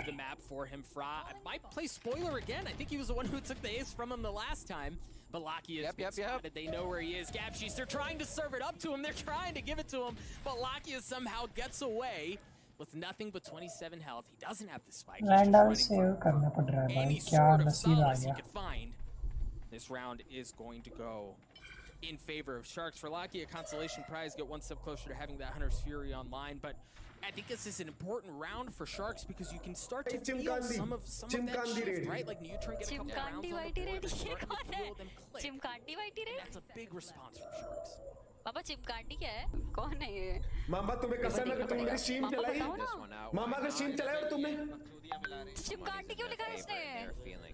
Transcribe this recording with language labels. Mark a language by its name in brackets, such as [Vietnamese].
[English] of the map for him. Fra, I might play spoiler again. I think he was the one who took the ace from him the last time. But Laki has been spotted. They know where he is. Gabcheese, they're trying to serve it up to him. They're trying to give it to him. But Laki somehow gets away with nothing but 27 health. He doesn't have the spike. [Hindi] Randall save करना पड़ रहा है भाई क्या नसीब आ गया. [English] This round is going to go in favor of Sharks. For Laki, a consolation prize, get one step closer to having that Hunter's Fury online. But I think this is an important round for Sharks because you can start to feel some of that shift, right? Like Newturn get a couple rounds on the board, they're starting to feel them click. And that's a big response from Sharks. [Hindi] पापा चिमकांडी क्या है? कौन है ये? मामा तुम्हें कसम है कि तुमने मेरी स्ट्रीम चलाई? मामा का स्ट्रीम चलाया और तुमने? चिमकांडी क्यों लिखा है इसने?